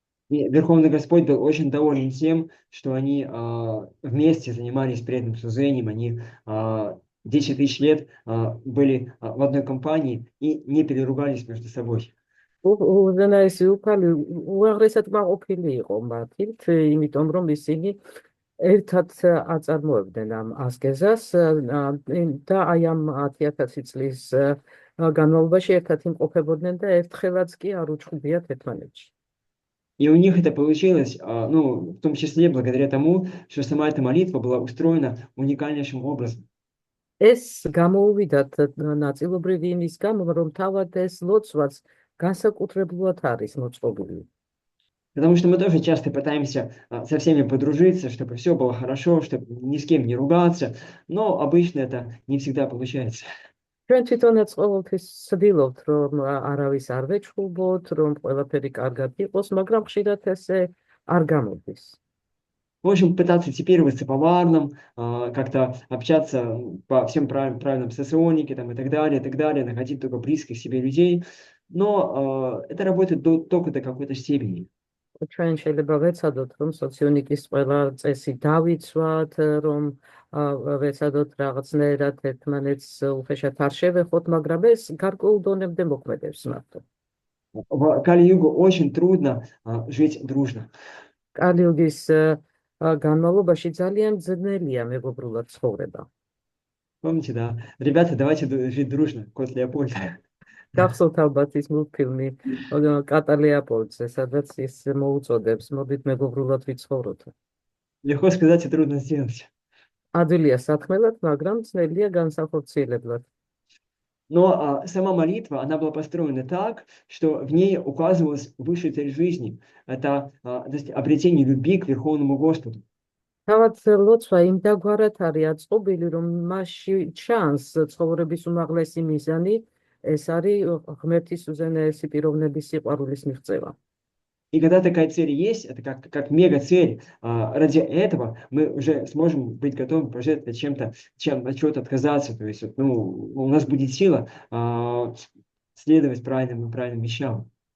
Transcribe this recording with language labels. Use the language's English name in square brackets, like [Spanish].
[Russian] И Верховный Господь был очень доволен тем, что они вместе занимались преданным служением, они 10 тысяч лет были в одной компании и не переругались между собой. [Georgian] უზენაესი უფალი უაღრესად მაყოფილი იყო მათით, იმიტომ რომ ისინი ერთად აწარმოებდნენ ამ ასკეზას და აი ამ 10,000 წლის განმავლობაში ერთად იმყოფებოდნენ და ერთხელაც კი არ უჩხუბიათ ერთმანეთში. [Russian] И у них это получилось, в том числе благодаря тому, что сама эта молитва была устроена уникальнейшим образом. [Georgian] ეს გამოუვიდათ ნაწილობრივ იმის გამო, რომ თავად ეს ლოცვაც განსაკუთრებულად არის მოწყობილი. [Russian] Потому что мы тоже часто пытаемся со всеми подружиться, чтобы все было хорошо, чтобы ни с кем не ругаться, но обычно это не всегда получается. [Georgian] ჩვენ თვითონაც ყოველთვის ვცდილობთ, რომ არავის არ ვეჩხუბოთ, რომ ყველაფერი კარგად იყოს, მაგრამ ხშირად ესე არ გამოდის. [Russian] В общем, пытаться типироваться по варнам, как-то общаться по всем правильным соционике там, и так далее, находить только близких себе людей. Но это работает только до какой-то степени. [Georgian] ჩვენ შეიძლება ვეცადოთ, რომ სოციონიკის ყველა წესი დავიცვათ, რომ ვეცადოთ რაღაცნაირად ერთმანეთს უხეშად არ შევეხოთ, მაგრამ ეს გარკვეულ დონემდე მოქმედებს მარტო. [Russian] В Кали-Югу очень трудно жить дружно. [Georgian] კალიუგის განმავლობაში ძალიან ძნელია მეგობრულად ცხოვრება. [Russian] Помните, да? Ребята, давайте жить дружно. Кот Леопольд. [Georgian] გახსოვთ ალბათ ის მულტფილმი კატა ლეოპოლდზე, სადაც ის მოუწოდებს, მოდით მეგობრულად ვიცხოვროთ. [Russian] Легко сказать и трудно сделать. [Georgian] ადვილია საქმელად, მაგრამ ძნელია განსახორციელებლად. [Russian] Но сама молитва, она была построена так, что в ней указывалась высшая цель жизни. Это то есть обретение любви к Верховному Господу. [Georgian] თავად ლოცვა იმ დაგვარად არის აწყობილი, რომ მასში ჩანს ცხოვრების უმაღლესი მიზანი, ეს არის ღმერთის უზენაესი პიროვნების სიყვარულის მიღწევა. [Russian] И когда такая цель есть, это как мега-цель, ради этого мы уже сможем быть готовы пожертвовать чем-то, от чего-то отказаться. То есть у нас будет сила следовать правильным вещам.